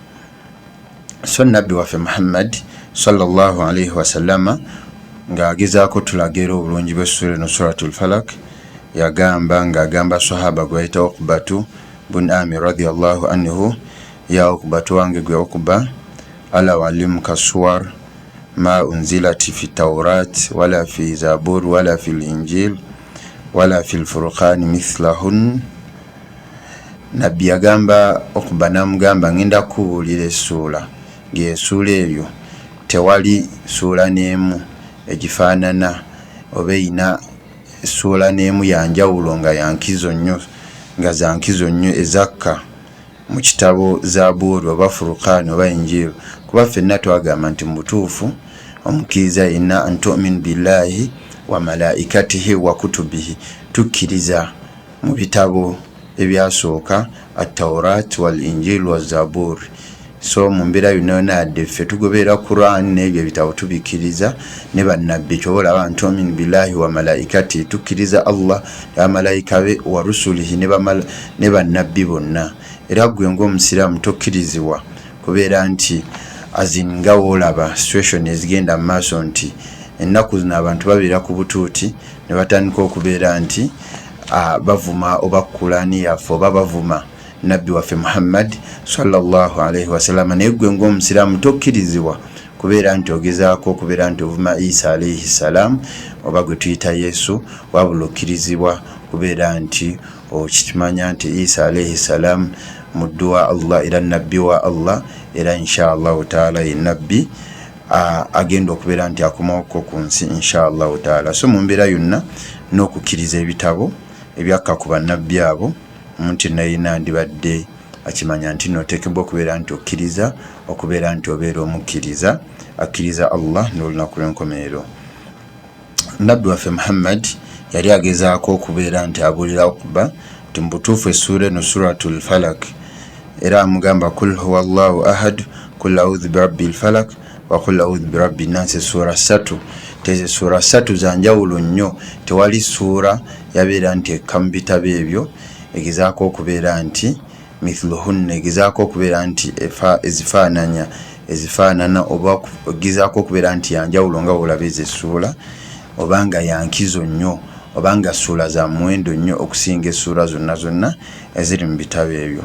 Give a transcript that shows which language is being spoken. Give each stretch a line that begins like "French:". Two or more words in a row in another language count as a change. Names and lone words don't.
Ganda: So nabbi waffe Muhammad
Arabic: صلى الله عليه وسلم
Ganda: ng'agezaako tulagira obulungi bw'essura eno suratul falak, ng'agamba sahaba gwe bayita Uqbatu bun Amir
Arabic: رضي الله عنه,
Ganda: ya Uqbatu wange gwe Uqba,
Arabic: ألا أعلمك سورا ما أنزلت في التوراة ولا في الزبور ولا في الإنجيل ولا في الفرقان مثلهن.
Ganda: Nabbi yagamba Uqba namugamba ngenda kubuulira essuula, ng'essuula eyo tewali ssuula n'emu egifaanana oba eyina essuula n'emu yanjawulo nga yankizo nnyo, nga zankizo nnyo ezakka mu kitabo Zabuuri oba Furqaan oba Injil. Kuba ffenna twagamba nti mu butuufu omukkiriza yenna
Arabic: أن تؤمن بالله وملائكته وكتبه,
Ganda: tukkiriza mu bitabo ebyasooka
Arabic: التوراة والإنجيل
Ganda: wa Zabuuri. So mu mbeera yonna yonna yadde ffe tugoberera Quran n'ebyo ebitabo tubikkiriza, ne bannabbi kyobalaba
Arabic: أن تؤمن بالله وملائكته,
Ganda: tukkiriza Allah n'abamalayika be,
Arabic: ورسله
Ganda: ne bannabbi bonna. Era gwe ng'omusiraamu tokkirizibwa kubeera nti azinga woolaba situation ezigenda mu maaso nti ennaku zino abantu babeera ku butuuti ne batandika okubeera nti bavuma oba Qur'ani yaffe oba bavuma nabbi waffe Muhammad
Arabic: صلى الله عليه وسلم.
Ganda: Naye gwe ng'omusiraamu tokkirizibwa kubeera nti ogezaako okubeera nti ovuma Isa
Arabic: عليه السلام
Ganda: oba gwe tuyita Yesu, wabula okkirizibwa kubeera nti okimanya nti Isa
Arabic: عليه السلام
Ganda: muddu wa Allah era nabbi wa Allah, era
Arabic: إن شاء الله تعالى
Ganda: ye nabbi agenda okubeera nti akomaako ku nsi
Arabic: إن شاء الله تعالى.
Ganda: So mu mbeera yonna n'okukkiriza ebitabo ebyakka ku bannabbi abo, omuntu nayina ndibadde akimanya nti nooteekebwa okubeera nti okkiriza, okubeera nti obeera omukkiriza akkiriza Allah n'olunaku lw'enkomerero. Nabbi waffe Muhammad yali agezaako okubeera nti abuulira Uqba nti mu butuufu essuula eno suratul falak, era amugamba
Arabic: قل هو الله أحد, قل أعوذ برب الفلق وقل أعوذ برب الناس.
Ganda: Ssuura ssatu, tezo ssuura ssatu za njawulo nnyo, tewali ssuura yabeera nti ekka mu bitabo ebyo egezaako okubeera nti mithluhunna, egezaako okubeera nti ezifaanana oba egezaako okubeera nti yanjawulo nga olaba ezo essuula, obanga yankizo nnyo obanga ssuula za muwendo nnyo okusinga essuula zonna zonna eziri mu bitabo ebyo.